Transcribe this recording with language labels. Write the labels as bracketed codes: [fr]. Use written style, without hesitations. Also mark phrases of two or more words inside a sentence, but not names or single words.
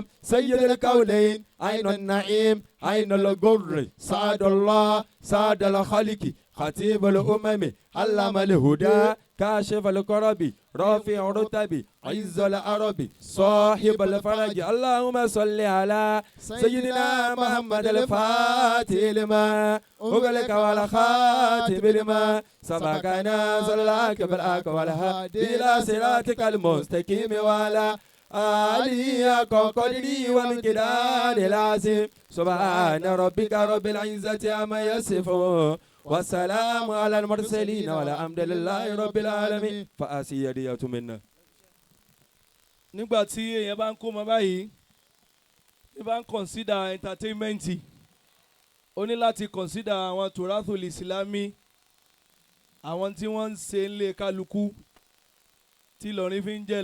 [ar] سيد الكونين عين النعيم عين الغر سعد الله سعد الخالق خطيب الأمم علم الهدى كاشف الكرب رافع الرتب عز العرب صاحب الفرج اللهم صل على سيدنا محمد الفاتح لما أغلق والخاتم لما سبقنا صلاك بالحق والهادي إلى صراطك المستقيم وعلى آله قدري ومقدار العظيم سبحان ربك رب العزة عما يصفون والسلام على المرسلين والحمد لله رب العالمين فأسيدية منا. [yo] nígbà tí èèyàn bá ń kó ọmọ báyìí ní bá ń [en] consider entertainment [yo] ó ní láti consider àwọn [ar] التراث الإسلامي [yo] àwọn tí wọ́n ń ṣe ń lé kálukú tí Ìlọrin fi ń jẹ́